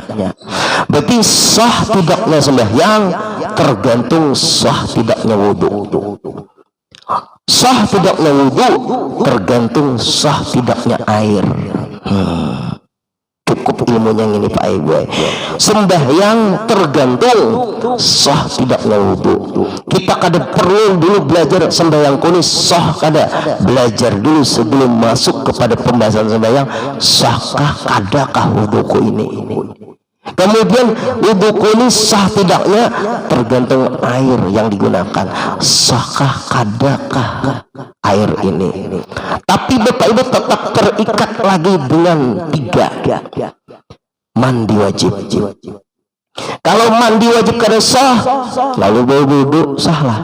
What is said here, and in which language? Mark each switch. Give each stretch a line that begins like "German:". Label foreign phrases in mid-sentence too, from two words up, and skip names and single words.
Indonesian: Berarti sah tidaknya sembahyang tergantung sah tidaknya wudu. Sah tidaknya wudu tergantung sah tidaknya air. Cukup ilmunya ini Pak Ibu. Sembahyang tergantung sah tidaknya wudu.
Banjar: Kita kada perlu dulu belajar sembahyang kunis sah, kada belajar dulu sebelum masuk kepada pembahasan sembahyang sahkah kadakah wuduku ini. Kemudian wudu kunis sah tidaknya tergantung air yang digunakan, sahkah kadakah air ini.
Indonesian: Tapi Bapak Ibu tetap terikat lagi dengan 3, mandi wajib.
Banjar: Kalau mandi wajib kada sah, lalu bawa wudu sahlah.